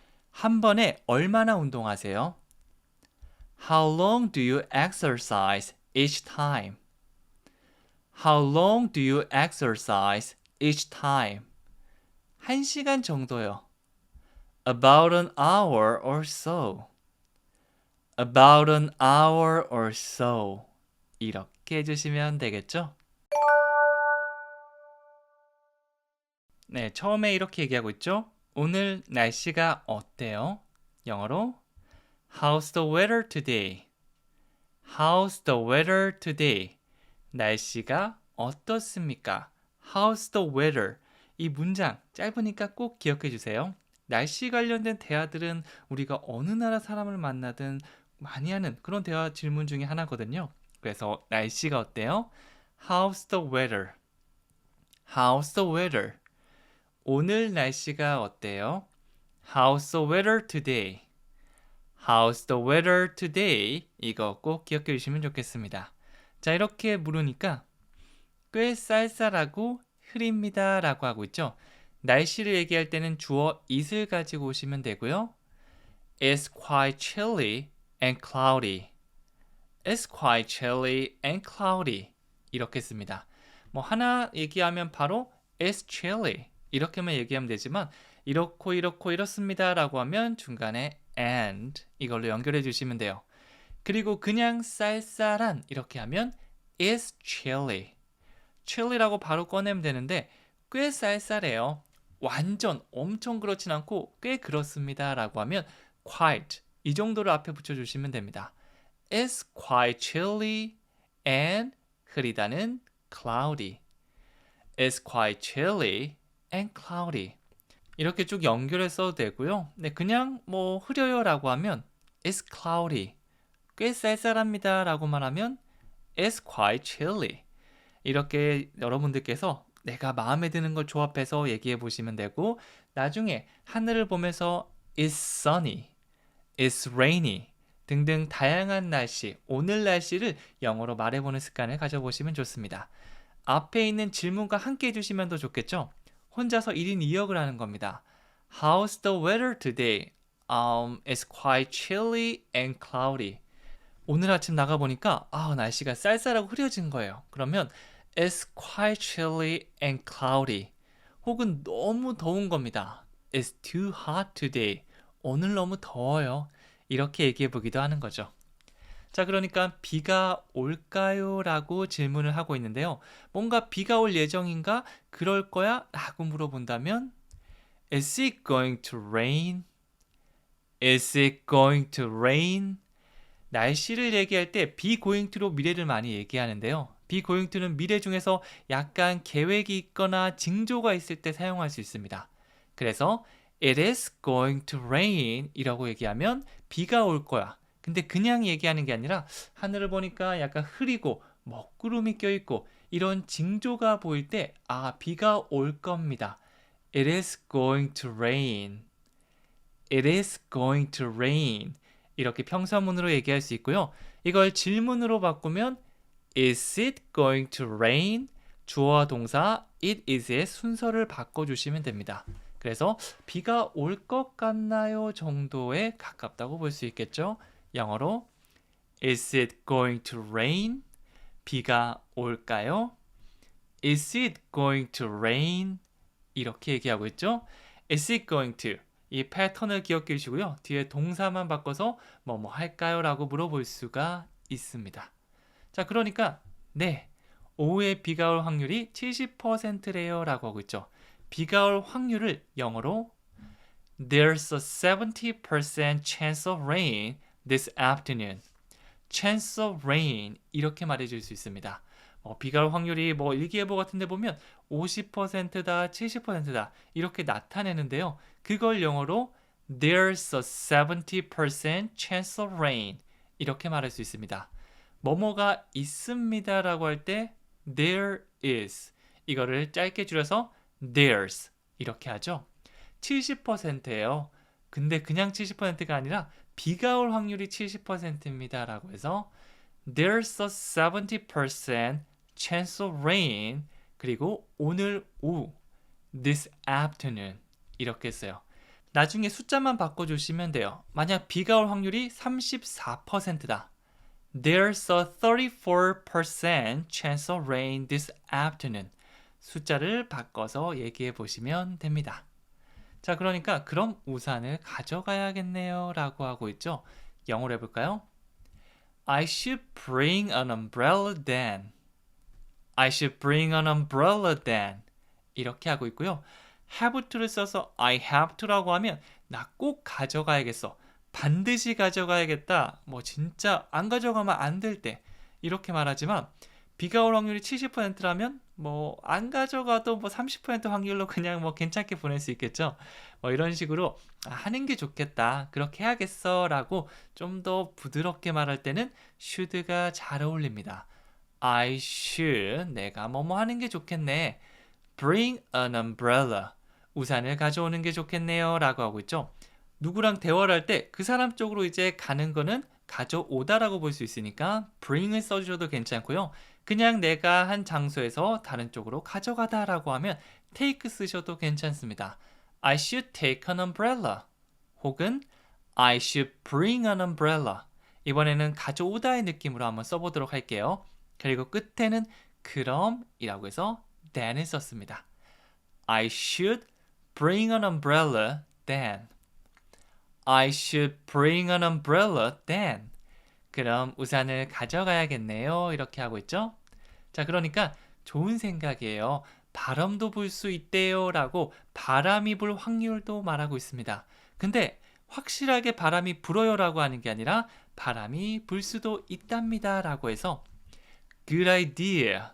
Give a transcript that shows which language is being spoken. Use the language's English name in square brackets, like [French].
[Korean] 한 번에 얼마나 운동하세요? [English] How long do you exercise each time? How long do you exercise each time? [Korean] 1시간 정도요. [English] About an hour or so. About an hour or so. [Korean] 이렇게 해주시면 되겠죠? 네, 처음에 이렇게 얘기하고 있죠? 오늘 날씨가 어때요? 영어로 [English] How's the weather today? How's the weather today? [Korean] 날씨가 어떻습니까? [English] How's the weather? [Korean] 이 문장 짧으니까 꼭 기억해 주세요. 날씨 관련된 대화들은 우리가 어느 나라 사람을 만나든 많이 하는 그런 대화 질문 중에 하나거든요. 그래서 날씨가 어때요? [English] How's the weather? How's the weather? [Korean] 오늘 날씨가 어때요? [English] How's the weather today? How's the weather today? [Korean] 이거 꼭 기억해 주시면 좋겠습니다. 자, 이렇게 물으니까 꽤 쌀쌀하고 흐립니다 라고 하고 있죠. 날씨를 얘기할 때는 주어 it을 가지고 오시면 되고요. [English] It's quite chilly and cloudy. It's quite chilly and cloudy. [Korean] 이렇게 씁니다. 뭐 하나 얘기하면 바로 [English] It's chilly. [Korean] 이렇게만 얘기하면 되지만 이렇고 이렇고 이렇습니다 라고 하면 중간에 and 이걸로 연결해 주시면 돼요. 그리고 그냥 쌀쌀한 이렇게 하면 [English] It's chilly. [Korean] chilly라고 바로 꺼내면 되는데 꽤 쌀쌀해요. 완전 엄청 그렇진 않고 꽤 그렇습니다 라고 하면 quite 이 정도를 앞에 붙여주시면 됩니다. [English] It's quite chilly and [Korean] 흐리다는 [English] cloudy. It's quite chilly and cloudy. [Korean] 이렇게 쭉 연결해서 써도 되고요. 네, 그냥 뭐 흐려요 라고 하면 [English] It's cloudy. [Korean] 꽤 쌀쌀합니다 라고만 하면 [English] It's quite chilly. [Korean] 이렇게 여러분들께서 내가 마음에 드는 걸 조합해서 얘기해 보시면 되고 나중에 하늘을 보면서 [English] It's sunny, It's rainy [Korean] 등등 다양한 날씨, 오늘 날씨를 영어로 말해보는 습관을 가져보시면 좋습니다. 앞에 있는 질문과 함께 해주시면 더 좋겠죠? 혼자서 1인 2역을 하는 겁니다. [English] How's the weather today? It's quite chilly and cloudy. [Korean] 오늘 아침 나가보니까 날씨가 쌀쌀하고 흐려진 거예요. 그러면 [English] It's quite chilly and cloudy. [Korean] 혹은 너무 더운 겁니다. [English] It's too hot today. [Korean] 오늘 너무 더워요. 이렇게 얘기해 보기도 하는 거죠. 자, 그러니까 비가 올까요? 라고 질문을 하고 있는데요. 뭔가 비가 올 예정인가? 그럴 거야? 라고 물어본다면 [English] Is it going to rain? Is it going to rain? [Korean] 날씨를 얘기할 때 be going to로 미래를 많이 얘기하는데요. be going to는 미래 중에서 약간 계획이 있거나 징조가 있을 때 사용할 수 있습니다. 그래서 [English] It is going to rain [Korean] 이라고 얘기하면 비가 올 거야. 근데 그냥 얘기하는 게 아니라 하늘을 보니까 약간 흐리고 먹구름이 껴있고 이런 징조가 보일 때 비가 올 겁니다. [English] It is going to rain. It is going to rain. [Korean] 이렇게 평서문으로 얘기할 수 있고요. 이걸 질문으로 바꾸면 [English] Is it going to rain? [Korean] 주어와 동사 it is의 순서를 바꿔주시면 됩니다. 그래서 비가 올 것 같나요? 정도에 가깝다고 볼 수 있겠죠. [English] 영어로 Is it going to rain? [Korean] 비가 올까요? [English] Is it going to rain? [Korean] 이렇게 얘기하고 있죠. [English] Is it going to? [Korean] 이 패턴을 기억해 주시고요. 뒤에 동사만 바꿔서 뭐뭐 할까요? 라고 물어볼 수가 있습니다. 자, 그러니까 네, 오후에 비가 올 확률이 70%래요 라고 하고 있죠. 비가 올 확률을 영어로 [English] There's a 70% chance of rain this afternoon. Chance of rain [Korean] 이렇게 말해줄 수 있습니다. 비가 올 확률이 일기예보 같은 데 보면 50%다, 70%다 이렇게 나타내는데요. 그걸 영어로 [English] There's a 70% chance of rain [Korean] 이렇게 말할 수 있습니다. 뭐뭐가 있습니다 라고 할 때 there is 이거를 짧게 줄여서 there's 이렇게 하죠. 70%예요. 근데 그냥 70%가 아니라 비가 올 확률이 70%입니다 라고 해서 [English] There's a 70% chance of rain [Korean] 그리고 오늘 오후 [English] this afternoon [Korean] 이렇게 했어요. 나중에 숫자만 바꿔주시면 돼요. 만약 비가 올 확률이 34%다. [English] There's a 34% chance of rain this afternoon. [Korean] 숫자를 바꿔서 얘기해 보시면 됩니다. 자, 그러니까 그럼 우산을 가져가야겠네요 라고 하고 있죠. 영어로 해볼까요? [English] I should bring an umbrella then. I should bring an umbrella then. [Korean] 이렇게 하고 있고요. have to를 써서 I have to라고 하면 나 꼭 가져가야겠어. 반드시 가져가야겠다. 진짜 안 가져가면 안 될 때. 이렇게 말하지만 비가 올 확률이 70%라면 안 가져가도 30% 확률로 그냥 괜찮게 보낼 수 있겠죠. 이런 식으로 하는 게 좋겠다. 그렇게 해야겠어. 라고 좀 더 부드럽게 말할 때는 should가 잘 어울립니다. [English] I should. [Korean] 내가 뭐뭐 하는 게 좋겠네. [English] Bring an umbrella. [Korean] 우산을 가져오는 게 좋겠네요. 라고 하고 있죠. 누구랑 대화를 할 때 그 사람 쪽으로 이제 가는 거는 가져오다라고 볼 수 있으니까 bring을 써주셔도 괜찮고요. 그냥 내가 한 장소에서 다른 쪽으로 가져가다라고 하면 take 쓰셔도 괜찮습니다. [English] I should take an umbrella [Korean] 혹은 [English] I should bring an umbrella. [Korean] 이번에는 가져오다의 느낌으로 한번 써보도록 할게요. 그리고 끝에는 그럼이라고 해서 then을 썼습니다. [English] I should bring an umbrella then. I should bring an umbrella then. [Korean] 그럼 우산을 가져가야겠네요. 이렇게 하고 있죠. 자, 그러니까 좋은 생각이에요. 바람도 불 수 있대요 라고 바람이 불 확률도 말하고 있습니다. 근데 확실하게 바람이 불어요 라고 하는 게 아니라 바람이 불 수도 있답니다 라고 해서 [English] Good idea.